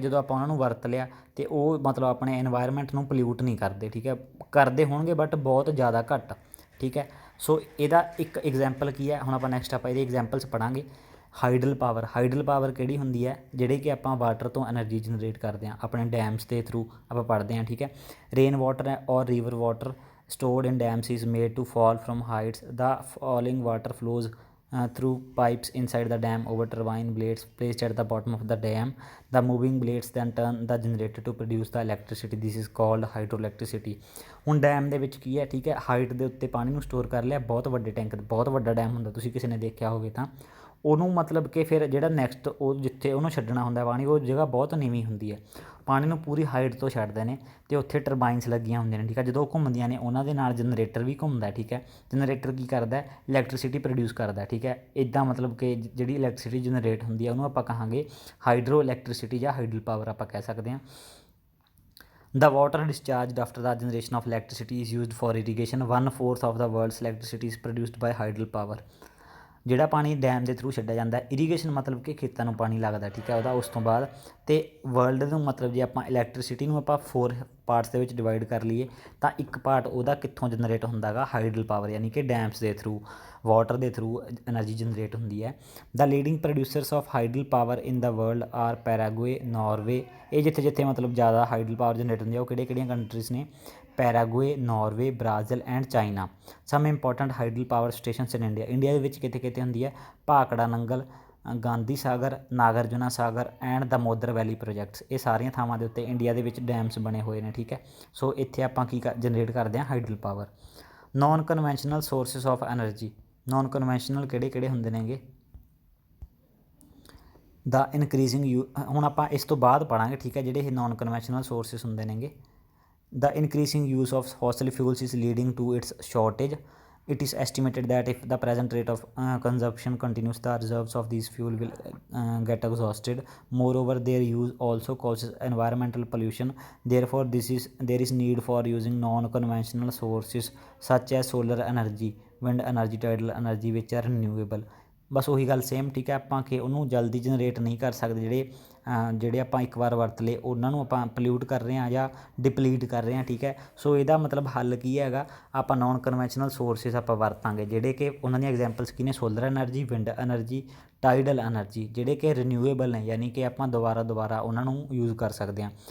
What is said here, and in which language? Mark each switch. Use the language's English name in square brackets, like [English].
[Punjabi] ਜਦੋਂ ਆਪਾਂ ਉਹਨਾਂ ਨੂੰ ਵਰਤ ਲਿਆ ਅਤੇ ਉਹ ਮਤਲਬ ਆਪਣੇ ਐਨਵਾਇਰਨਮੈਂਟ ਨੂੰ ਪੋਲਿਊਟ ਨਹੀਂ ਕਰਦੇ, ਠੀਕ ਹੈ, ਕਰਦੇ ਹੋਣਗੇ ਬਟ ਬਹੁਤ ਜ਼ਿਆਦਾ ਘੱਟ, ਠੀਕ ਹੈ। ਸੋ ਇਹਦਾ ਇੱਕ ਐਗਜ਼ਾਮਪਲ ਕੀ ਹੈ? ਹੁਣ ਆਪਾਂ ਨੈਕਸਟ ਇਹਦੇ ਐਗਜ਼ਾਮਪਲਸ ਪੜ੍ਹਾਂਗੇ। ਹਾਈਡਲ ਪਾਵਰ ਕਿਹੜੀ ਹੁੰਦੀ ਹੈ? ਜਿਹੜੇ ਕਿ ਆਪਾਂ ਵਾਟਰ ਤੋਂ ਐਨਰਜੀ ਜਨਰੇਟ ਕਰਦੇ ਹਾਂ ਆਪਣੇ ਡੈਮਸ ਦੇ ਥਰੂ ਆਪਾਂ ਪੜ੍ਹਦੇ ਹਾਂ, ਠੀਕ ਹੈ। [English] Rain water or river water stored in dams is made to fall from heights. The falling water flows through pipes inside the dam over turbine blades placed at the bottom of the dam. The moving blades then turn the generator to produce the electricity. This is called hydroelectricity. [Punjabi] ਹੁਣ dam ਦੇ ਵਿੱਚ ਕੀ ਹੈ, ਠੀਕ ਹੈ, height ਦੇ ਉੱਤੇ ਪਾਣੀ ਨੂੰ ਸਟੋਰ ਕਰ ਲਿਆ, ਬਹੁਤ ਵੱਡੇ ਟੈਂਕ, ਬਹੁਤ ਵੱਡਾ ਡੈਮ ਹੁੰਦਾ, ਤੁਸੀਂ ਕਿਸੇ ਨੇ ਦੇਖਿਆ ਹੋਵੇ ਤਾਂ ਉਹਨੂੰ ਮਤਲਬ ਕਿ ਫਿਰ ਜਿਹੜਾ ਨੈਕਸਟ ਉਹ ਜਿੱਥੇ ਉਹਨੂੰ ਛੱਡਣਾ ਹੁੰਦਾ ਪਾਣੀ, ਉਹ ਜਗ੍ਹਾ ਬਹੁਤ ਨੀਵੀਂ ਹੁੰਦੀ ਹੈ, ਪਾਣੀ ਨੂੰ ਪੂਰੀ ਹਾਈਟ ਤੋਂ ਛੱਡਦੇ ਨੇ ਅਤੇ ਉੱਥੇ ਟਰਬਾਈਨਸ ਲੱਗੀਆਂ ਹੁੰਦੀਆਂ ਨੇ, ਠੀਕ ਹੈ। ਜਦੋਂ ਉਹ ਘੁੰਮਦੀਆਂ ਨੇ ਉਹਨਾਂ ਦੇ ਨਾਲ ਜਨਰੇਟਰ ਵੀ ਘੁੰਮਦਾ, ਠੀਕ ਹੈ। ਜਨਰੇਟਰ ਕੀ ਕਰਦਾ, ਇਲੈਕਟ੍ਰੀਸਿਟੀ ਪ੍ਰੋਡਿਊਸ ਕਰਦਾ, ਠੀਕ ਹੈ। ਇੱਦਾਂ ਮਤਲਬ ਕਿ ਜਿਹੜੀ ਇਲੈਕਟ੍ਰੀਸਿਟੀ ਜਨਰੇਟ ਹੁੰਦੀ ਹੈ ਉਹਨੂੰ ਆਪਾਂ ਕਹਾਂਗੇ ਹਾਈਡਰੋ ਇਲੈਕਟ੍ਰੀਸਿਟੀ ਜਾਂ ਹਾਈਡਲ ਪਾਵਰ ਆਪਾਂ ਕਹਿ ਸਕਦੇ ਹਾਂ। [English] The water discharged after the generation of electricity is used for irrigation. 1/4 of the world's electricity is produced by hydel power. [Punjabi] ਜਿਹੜਾ ਪਾਣੀ ਡੈਮ ਦੇ ਥਰੂ ਛੱਡਿਆ ਜਾਂਦਾ, ਇਰੀਗੇਸ਼ਨ ਮਤਲਬ ਕਿ ਖੇਤਾਂ ਨੂੰ ਪਾਣੀ ਲੱਗਦਾ, ਠੀਕ ਹੈ, ਉਹਦਾ ਉਸ ਤੋਂ ਬਾਅਦ। ਅਤੇ ਵਰਲਡ ਨੂੰ ਮਤਲਬ ਜੇ ਆਪਾਂ ਇਲੈਕਟ੍ਰੀਸਿਟੀ ਨੂੰ ਆਪਾਂ 4 ਪਾਰਟਸ ਦੇ ਵਿੱਚ ਡਿਵਾਈਡ ਕਰ ਲਈਏ ਤਾਂ ਇੱਕ ਪਾਰਟ ਉਹਦਾ ਕਿੱਥੋਂ ਜਨਰੇਟ ਹੁੰਦਾ ਗਾ, ਹਾਈਡਲ ਪਾਵਰ, ਯਾਨੀ ਕਿ ਡੈਮਸ ਦੇ ਥਰੂ, ਵਾਟਰ ਦੇ ਥਰੂ ਐਨਰਜੀ ਜਨਰੇਟ ਹੁੰਦੀ ਹੈ। [English] The leading producers of hydel power in the world are Paraguay, Norway. [Punjabi] ਇਹ ਜਿੱਥੇ ਜਿੱਥੇ ਮਤਲਬ ਜ਼ਿਆਦਾ ਹਾਈਡਲ ਪਾਵਰ ਜਨਰੇਟ ਹੁੰਦੀ ਹੈ ਉਹ ਕਿਹੜੀਆਂ ਕੰਟਰੀਜ਼ ਨੇ, Paraguay, Norway, Brazil and China. [English] Some important hydel power stations in India. [Punjabi] India ਦੇ ਵਿੱਚ ਕਿਤੇ ਕਿਤੇ ਹੁੰਦੀ ਹੈ, ਭਾਖੜਾ ਨੰਗਲ, ਗਾਂਧੀ ਸਾਗਰ, ਨਾਗਰਜੁਨਾ ਸਾਗਰ ਐਂਡ ਦਮੋਦਰ ਵੈਲੀ ਪ੍ਰੋਜੈਕਟਸ। ਇਹ ਸਾਰੀਆਂ ਥਾਵਾਂ ਦੇ ਉੱਤੇ ਇੰਡੀਆ ਦੇ ਵਿੱਚ ਡੈਮਸ ਬਣੇ ਹੋਏ ਨੇ, ਠੀਕ ਹੈ। ਸੋ ਇੱਥੇ ਆਪਾਂ ਕੀ ਜਨਰੇਟ ਕਰਦੇ ਹਾਂ, hydel power. [English] Non conventional sources of energy. [Punjabi] Non conventional ਕਿਹੜੇ ਕਿਹੜੇ ਹੁੰਦੇ ਨੇਗੇ, ਦਾ ਇਨਕਰੀਜ਼ਿੰਗ ਹੁਣ ਆਪਾਂ ਇਸ ਤੋਂ ਬਾਅਦ ਪੜ੍ਹਾਂਗੇ, ਠੀਕ ਹੈ, ਜਿਹੜੇ ਇਹ ਨੋਨ ਕਨਵੈਨਸ਼ਨਲ ਸੋਰਸਿਸ ਹੁੰਦੇ ਨੇਗੇ। [English] The increasing use of fossil fuels is leading to its shortage. It is estimated that if the present rate of consumption continues, the reserves of these fuel will get exhausted. Moreover, their use also causes environmental pollution. Therefore, there is need for using non-conventional sources such as solar energy, wind energy, tidal energy, which are renewable. [Punjabi] ਬਸ ਉਹੀ ਗੱਲ same, ਠੀਕ ਹੈ। ਆਪਾਂ ਕਿ ਉਹਨੂੰ ਜਲਦੀ generate ਨਹੀਂ ਕਰ ਸਕਦੇ, ਜਿਹੜੇ ਆਪਾਂ ਇੱਕ ਵਾਰ ਵਰਤ ਲਏ ਉਹਨਾਂ ਨੂੰ ਆਪਾਂ ਪਲਿਊਟ ਕਰ ਰਹੇ ਹਾਂ ਜਾਂ ਡਿਪਲੀਟ ਕਰ ਰਹੇ ਹਾਂ, ਠੀਕ ਹੈ। ਸੋ ਇਹਦਾ ਮਤਲਬ ਹੱਲ ਕੀ ਹੈਗਾ, ਆਪਾਂ ਨੋਨ ਕਨਵੈਨਸ਼ਨਲ ਸੋਰਸਿਸ ਆਪਾਂ ਵਰਤਾਂਗੇ, ਜਿਹੜੇ ਕਿ ਉਹਨਾਂ ਦੀਆਂ ਐਗਜ਼ਾਮਪਲਸ ਕੀ ਨੇ, solar energy, wind energy, tidal energy, ਜਿਹੜੇ ਕਿ ਰੀਨਿਊਏਬਲ ਨੇ, ਯਾਨੀ ਕਿ ਆਪਾਂ ਦੁਬਾਰਾ ਉਹਨਾਂ ਨੂੰ ਯੂਜ਼ ਕਰ ਸਕਦੇ ਹਾਂ।